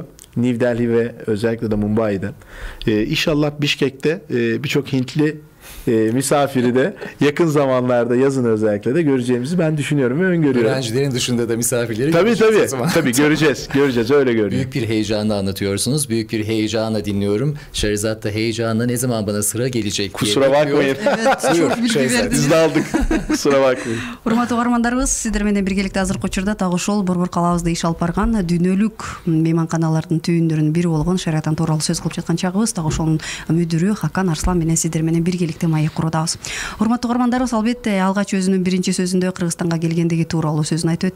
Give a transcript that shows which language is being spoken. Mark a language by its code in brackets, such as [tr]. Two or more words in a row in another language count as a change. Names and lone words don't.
[tr] New Delhi ve özellikle de Mumbai'den. İnşallah Bişkek'te birçok Hintli misafiri de yakın zamanlarda, yazın özellikle de göreceğimizi ben düşünüyorum ve öngörüyorum. Öğrencilerin dışında da misafirleri tabii göreceğiz öyle görünüyor. Büyük bir heyecanla anlatıyorsunuz. Büyük bir heyecanla dinliyorum. Şerizat da heyecanla ne zaman bana sıra gelecek diye Kusura bakmayın. Evet, çok bilgi verdiniz. Biz de aldık. Kusura bakmayın. [ky] Урматтуу угармандарыбыз, сиздер менен биргеликте азыркы учурда так ошол борбор калаабызда иш алып барган дүйнөлүк мейманканалардын түйүндөрүнүн бири болгон Шератон тууралуу сөз кылып жаткан чагыбыз. Так ошонун мүдүрү Хакан Арслан менен сиздер менен биргеликте маек курудабыз. Урматтуу угармандарыбыз, албетте алгач өзүнүн биринчи сөзүндө Кыргызстанга келгендиги тууралуу сөзүн айтып өттү.